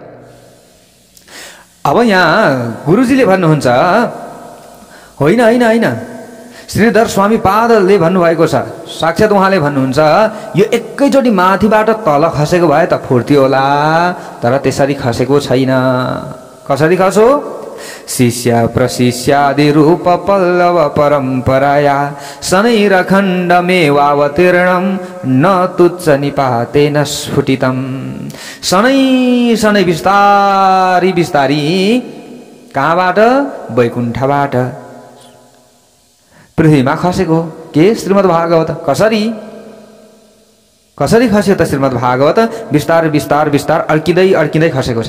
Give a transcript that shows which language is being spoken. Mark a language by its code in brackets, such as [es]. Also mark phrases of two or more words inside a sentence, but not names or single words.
[ne] अब यहाँ गुरुजीले भन्नुहुन्छ, होइन होइन होइन, श्रीधर स्वामी पादले भन्नुभएको छ, साक्षात् उहाँले भन्नुहुन्छ, यो एकैचोटि माथिबाट तल खसेको भए त फुर्ती होला, तर त्यसरी खसेको छैन। कसरी खसो? [sa] शिष्य प्रशिष्यादि रूप पल्लव परम्पराया शनैरखण्डमेवावतीर्णं न तुच्छ निपातेन स्फुटितं। [ne] शनै शनै बिस्तारी बिस्तारी कहाँबाट? वैकुण्ठबाट पृथ्वीमा खसेको के श्रीमद् भागवत। कसरी कसरी खस्यो त श्रीमद् भागवत? बिस्तार बिस्तार बिस्तार अड्किँदै अड्किँदै खसेको छ।